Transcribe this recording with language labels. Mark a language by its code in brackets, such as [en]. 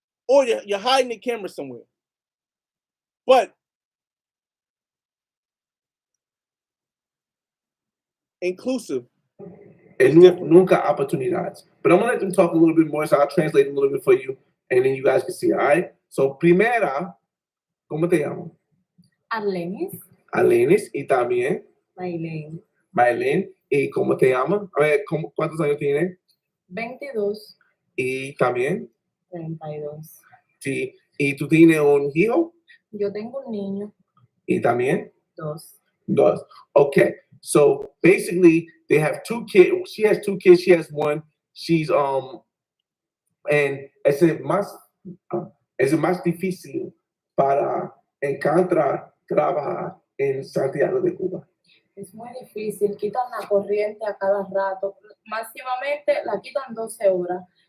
[en] Or you're hiding the camera somewhere. But inclusive. And [es] nunca oportunidades. [en] But I'm gonna let them talk a little bit more, so I'll translate a little bit for you, and then you guys can see. All right. So [es] primera, ¿cómo te llamo? Arlenis y también Maylene. ¿Y cómo te llamas? A ver, ¿cuántos años tienes? 22. ¿Y también? 32. Sí. ¿Y tú tienes un hijo? Yo tengo un niño. ¿Y también? 2. [en] Okay. So basically, they have 2 kids. She has 2 kids. She has 1. She's and [es] es más difícil para encontrar trabajar en Santiago de Cuba. Es muy difícil, quitan la corriente a cada rato, máximamente la quitan 12 horas.